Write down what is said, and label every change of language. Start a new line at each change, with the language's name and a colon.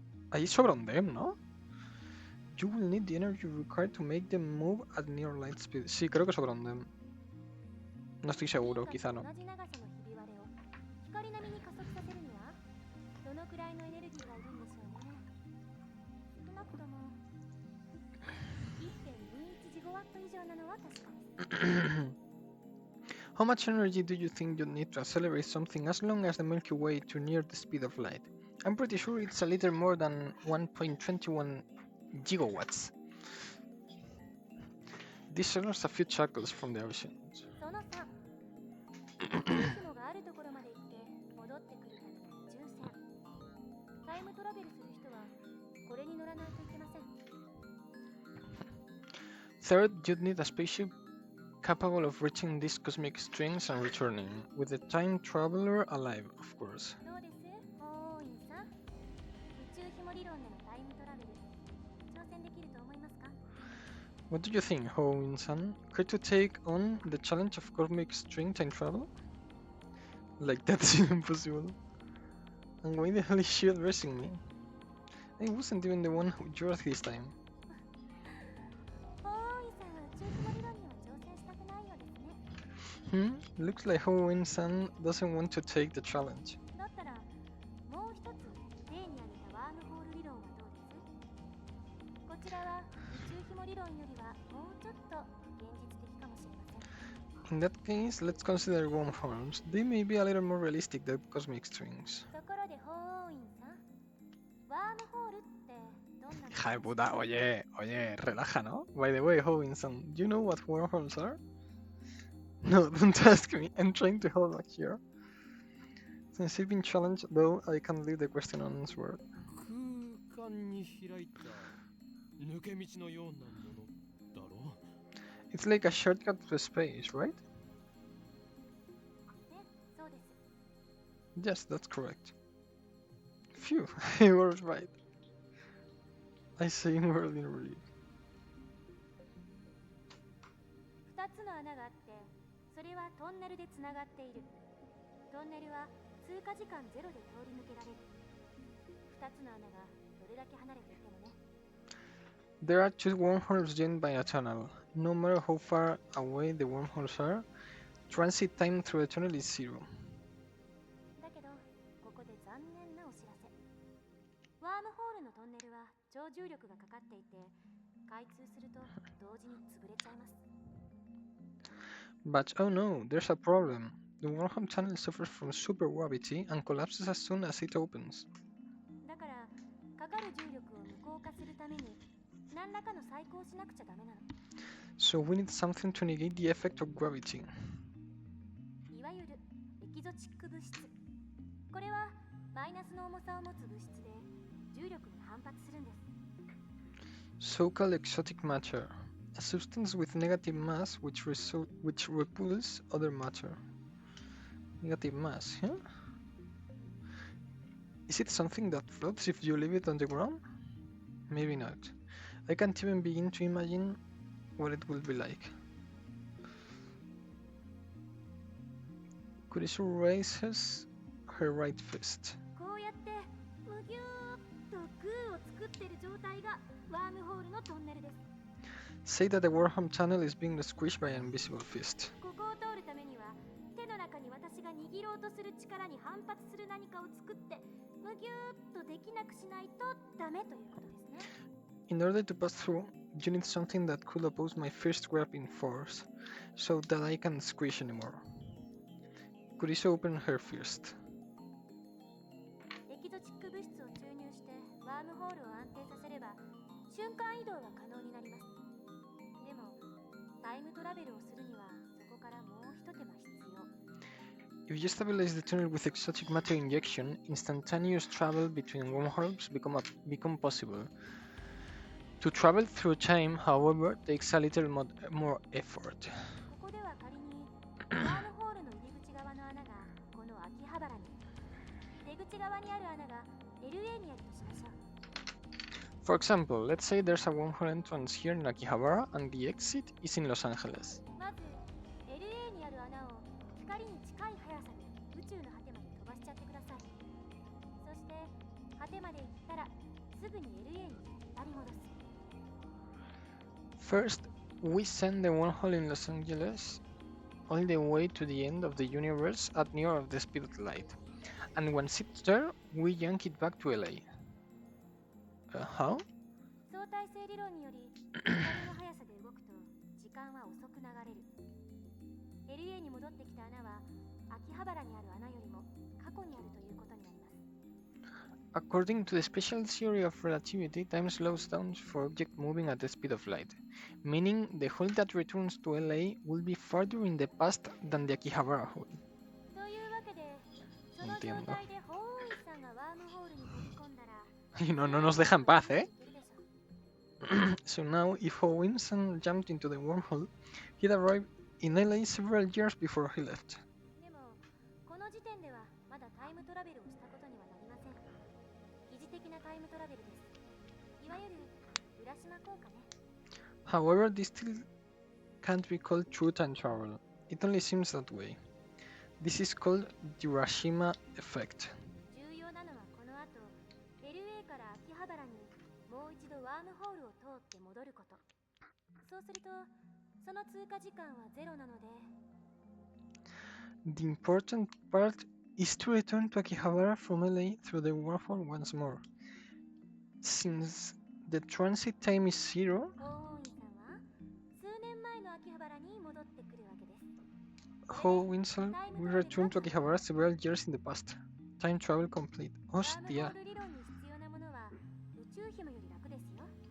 Spanish: Ahí sobra un them, ¿no?
English: You will need the energy required to make them move at near light speed.
Spanish: Sí, creo que sobra un them. No estoy seguro, quizá no.
Japanese: 同じ長さのひび割れを光並みに加速させるには、どのくらいのエネルギーがいるんでしょうね。少なくとも 1.21 ジゴワット以上なのは確かです。
English: How much energy do you think you need to accelerate something as long as the Milky Way to near the speed of light? I'm pretty sure it's a little more than 1.21 gigawatts. This honors a few chuckles from the oceans.
Japanese: その3、宇宙紐があるところまで行って戻ってくるための宇宙船。タイムトラベルする人はこれに乗らないといけません。
English: Third, you'd need a spaceship capable of reaching these cosmic strings and returning, with the time traveler alive, of course.
Japanese: どうですホーインさん。宇宙紐理論でのタイムトラベル、挑戦できると思いますか？
English: What do you think, Hoin-san? Care to take on the challenge of cosmic string time travel? Like that's impossible. And why the hell is she addressing me? I wasn't even the one who drew this time.
Japanese: ホーインさんは宇宙紐理論には挑戦したくないようですね。
English: Looks like Hoin-san doesn't want to take the challenge.
Japanese: だったらもう一つ例に挙げたワームホール理論はどうです？こちらは宇宙紐理論よりはもうちょっと現実的かもしれません。
English: In that case, let's consider wormholes. They may be a little more realistic than cosmic strings.
Japanese: ところでホーインさん、ワームホールってどんな？
Spanish: Hija de puta, oye, relaja, ¿no?
English: By the way, Hoin-san, do you know what wormholes are? No, don't ask me. I'm trying to hold back here. Since I've been challenged, though, I can't leave the question unanswered.
Japanese: 空間に開いた抜け道のようなものだろう。
English: It's like a shortcut to space, right?
Japanese: ね、そうです。
English: Yes, that's correct. Phew, I was right. I say in world in relief.
Japanese: 2つの穴があって、それはトンネルでつながっている。トンネルは通過時間ゼロで通り抜けられる。2つの穴がどれだけ離れていてもね。
English: There are 2 wormholes joined by a tunnel. No matter how far away the wormholes are, transit time through the tunnel is 0.
Japanese: だけど、ここで残念なお知らせ。ワームホールのトンネルは超重力がかかっていて、開通すると同時に潰れちゃいます。
English: But oh no, there's a problem. The wormhole tunnel suffers from supergravity and collapses as soon as it opens.
Japanese: だから、かかる重力を無効化するために何らかの細工をしなくちゃダメなの。
English: So we need something to negate the effect of gravity.
Japanese: いわゆるエキゾチック物質。これはマイナスの重さを持つ物質で重力に反発するんです。
English: So-called exotic matter, a substance with negative mass which repulses other matter. Negative mass, huh? Is it something that floats if you leave it on the ground? Maybe not. I can't even begin to imagine what it will be like. Kurisu raises her right fist.
Japanese: こうやってむぎゅーっとグーを作ってる状態がワームホールのトンネルです。
English: Say that the wormhole tunnel is being squished by an invisible fist.
Japanese: ここを通るためには手の中に私が握ろうとする力に反発する何かを作ってむぎゅーっとできなくしないとダメということですね。
English: In order to pass through, you need something that could oppose my first grab in force, so that I can't squish anymore. Kurisu opened her fist.
Japanese: エキゾチック物質を注入してワームホールを安定させれば瞬間移動は可能になります。でもタイムトラベルをするにはそこからもう一手間必要。
English: If you stabilize the tunnel with exotic matter injection, instantaneous travel between wormholes become possible. To travel through time, however, takes a little more effort.
Japanese: ここでは仮にワームホールの入り口側の穴がこの秋葉原に、出口側にある穴が LA にあるとしましょう。
English: For example, let's say there's a wormhole entrance here in Akihabara and the exit is in Los Angeles.
Japanese: まず LA にある穴を光に近い速さで宇宙の果てまで飛ばしちゃってください。そして果てまで行ったらすぐに LA に引っ張り戻す。
English: First, we send the wormhole in Los Angeles all the way to the end of the universe at near of the speed of light. And once it's there, we yank it back to LA. How?
Japanese: 相対性理論により光の速さで動くと時間は遅く流れる。 LA に戻ってきた穴は秋葉原にある穴よりも過去にあるということになります。
English: According to the special theory of relativity, time slows down for objects moving at the speed of light, meaning the hole that returns to LA will be farther in the past than the Akihabara hole.
Japanese: というわけでその状
Spanish: Entiendo.
Japanese: 態でホーイさんがワームホールに飛び込んだら
Spanish: Y no nos deja en paz, ¿eh?
Japanese: いけるでしょう。
English: So now, if Howinson jumped into the wormhole, he'd arrive in LA several years before he left.
Japanese: でもこの時点ではまだタイムトラベルをしたことにはなりません。疑似的なタイムトラベルです。いわゆる浦島効果ね。
English: However, this still can't be called true time travel. It only seems that way. This is called the Urashima effect.
Japanese: 重要なのはこの後 LA から秋葉原にもう一度ワームホールを通って戻ること。そうするとその通過時間はゼロなので
English: The important part is to return to Akihabara from LA through the wormhole once more. Since the transit time is zero,
Japanese: ホーイさんは数年前の秋葉原に戻ってくるわけです。
English: Howinson will return to Akihabara several years in the past. Time travel complete.
Japanese: ワームホ
Spanish: Hostia.
Japanese: ール理論に必要なものは宇宙紐より楽ですよ。